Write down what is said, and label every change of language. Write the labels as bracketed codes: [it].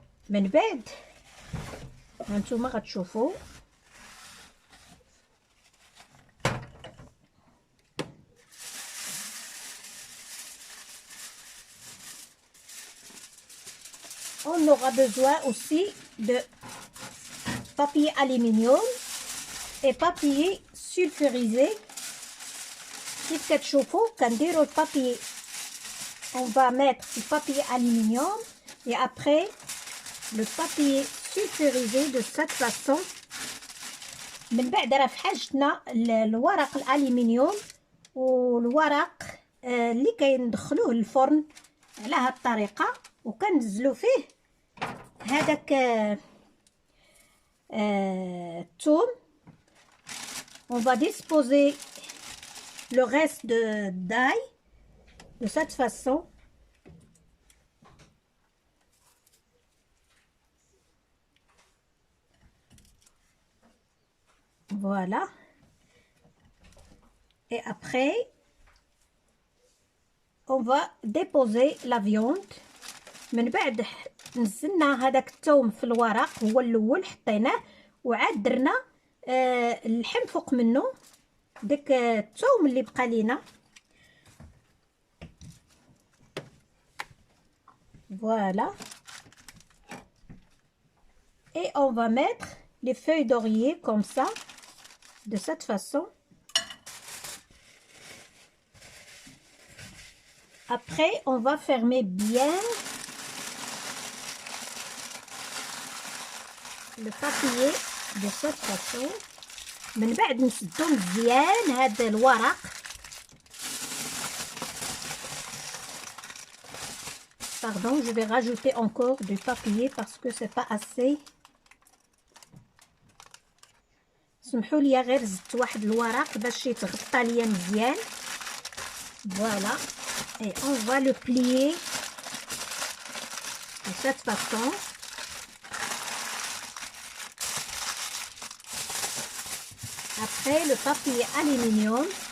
[ar] من بعد هانتوما غتشوفوا [fr] on aura besoin aussi de papier aluminium et papier sulfurisé. [ar] كيف كتشوفوا كنديروا البابي. [fr] on va mettre le papier aluminium et après le papier sulfurisé de cette façon. [ar] من بعد راه في حاجتنا الورق الالومنيوم والورق اللي كندخلوه للفرن على هاد الطريقه، وكنزلوا فيه هذاك الثوم. [fr] on va disposer le reste d'ail de cette façon. Voilà. Et après, on va déposer la viande. [ar] من بعد نزلنا هذاك الثوم في الورق، هو الاول حطيناه، وعاد درنا اللحم فوق منه، داك الثوم اللي بقى لينا. [fr] Voilà. Et on va mettre les feuilles d'oreiller comme ça, de cette façon. Après, on va fermer bien le papier de cette façon. [ar] من بعد نسدو مزيان هذا الورق. [fr] Pardon, je vais rajouter encore du papier parce que c'est pas assez. [ar] سمحوا لي غير زدت واحد الورق باش يتغطى ليا مزيان. [fr] Voilà. Et on va le plier de cette façon. Après, le papier aluminium.